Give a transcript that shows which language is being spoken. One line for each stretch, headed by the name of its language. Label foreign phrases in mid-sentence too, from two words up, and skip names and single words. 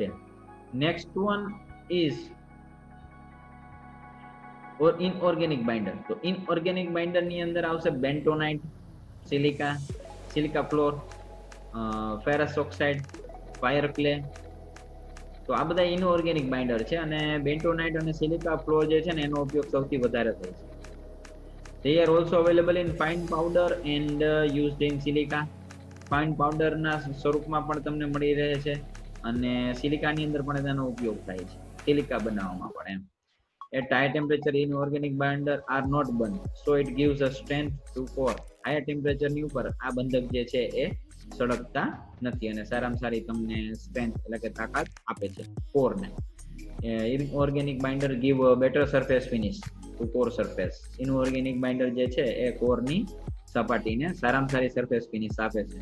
English: Next one is inorganic binder.
Gujarati: તો
English: inorganic binder
Gujarati: ની અંદર આવશે
English: bentonite, silica flour, ferrous oxide, fire clay.
Gujarati: તો આ બધા
English: inorganic binder
Gujarati: છે અને બેન્ટોનાઇટ અને
English: silica flour
Gujarati: જે છે ને એનો ઉપયોગ સૌથી વધારે થાય છે.
English: They are also available in fine powder and used in silica.
Gujarati: ફાઇન પાવડરના સ્વરૂપમાં પણ તમને મળી રહે છે અને સિલિકાની અંદર પણ તેનો ઉપયોગ થાય છે, સિલિકા બનાવવામાં પણ એમ.
English: At high temperature inorganic binder are not burned, so it gives a strength to core. higher temperature
Gujarati: ની ઉપર આ બંધક જે છે એ સળગતા નથી અને સારામાં સારી તમને સ્ટ્રેન્થ એટલે કે તાકાત આપે છે કોરને.
English: Inorganic binder give better surface finish to core surface. inorganic binder
Gujarati: જે છે એ કોરની સપાટીને સારામાં સારી
English: surface finish
Gujarati: આપે છે.